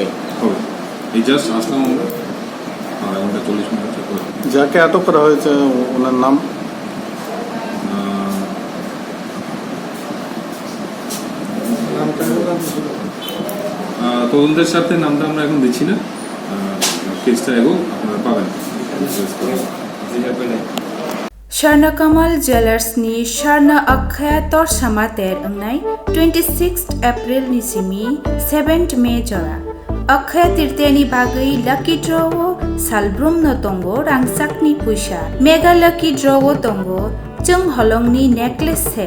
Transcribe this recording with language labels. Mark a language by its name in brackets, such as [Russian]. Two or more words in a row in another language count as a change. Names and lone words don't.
[Bangla] এই জাস্ট আসলাম আমরা 1:40 মিনিট করে। যাকে আটক করা হয়েছে ওনার নাম তদন্তের সাথে নামটা আমরা এখন দিচ্ছি না, কেসটা এগো আপনারা পাবেন। [Kok Borok] Sharnakamal Jewelers ni Sharna Akhya tor samater angnai 26 April ni simi 7th May jora Akhya tirteni bagai lucky draw salbrum no tongo rangsakni puisa [English] mega lucky draw [Kok Borok] tongo chung holongni [English] necklace set